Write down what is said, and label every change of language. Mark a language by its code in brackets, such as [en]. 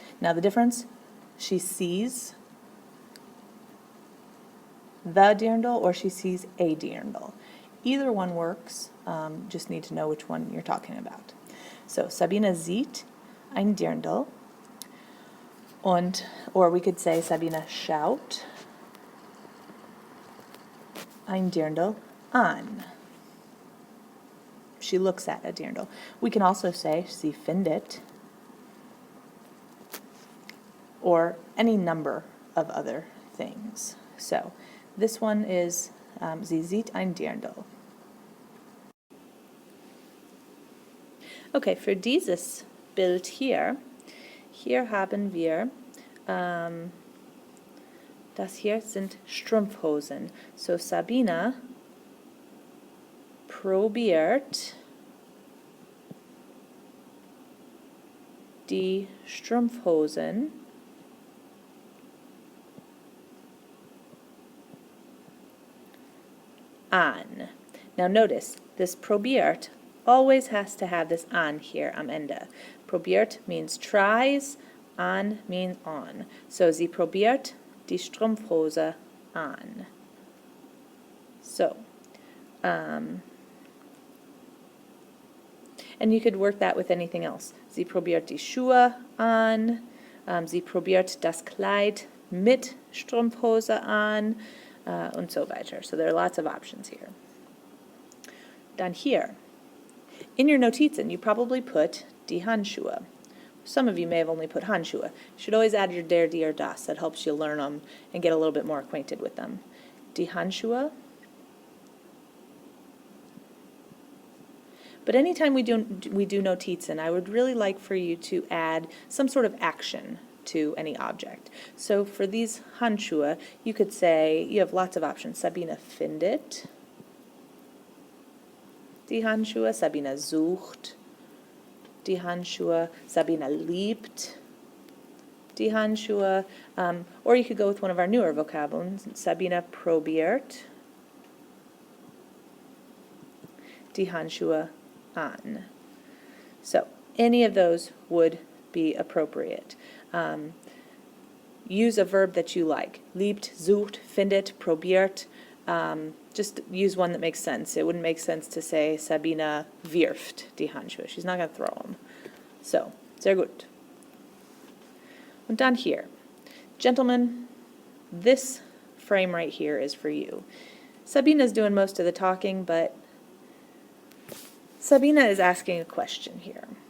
[en] Now the difference, she sees the Dirndl or she sees a Dirndl. Either one works, just need to know which one you're talking about. [de] So Sabine sieht ein Dirndl, [en] or we could say [de] Sabine schaut ein Dirndl an. [en] She looks at a Dirndl. We can also say [de] sie findet, [en] or any number of other things. So this one is [de] sie sieht ein Dirndl. Okay, für dieses Bild hier haben wir, das hier sind Strumpfhosen. So Sabine probiert die Strumpfhosen an. [en] Now notice, this probiert always has to have this an here [de] am Ende. [en] Probiert means tries, an means on. [de] So sie probiert die Strumpfhose an. [en] So, and you could work that with anything else. [de] Sie probiert die Schuhe an, sie probiert das Kleid mit Strumpfhose an, und so weiter. [en] So there are lots of options here. [de] Dann hier. [en] In your Notizen, you probably put [de] die Handschuhe. [en] Some of you may have only put Handschuhe. You should always add your der, die, or das. That helps you learn them and get a little bit more acquainted with them. [de] Die Handschuhe. [en] But anytime we do Notizen, I would really like for you to add some sort of action to any object. So for these Handschuhe, you could say, you have lots of options. [de] Sabine findet die Handschuhe, Sabine sucht die Handschuhe, Sabine liebt die Handschuhe, [en] or you could go with one of our newer vocabularies, [de] Sabine probiert die Handschuhe an. [en] So any of those would be appropriate. Use a verb that you like. [de] Liebt, sucht, findet, probiert. [en] Just use one that makes sense. It wouldn't make sense to say [de] Sabine wirft die Handschuhe. [en] She's not going to throw them. [de] So, sehr gut. Und dann hier. [en] Gentlemen, this frame right here is for you. Sabine is doing most of the talking, but Sabine is asking a question here.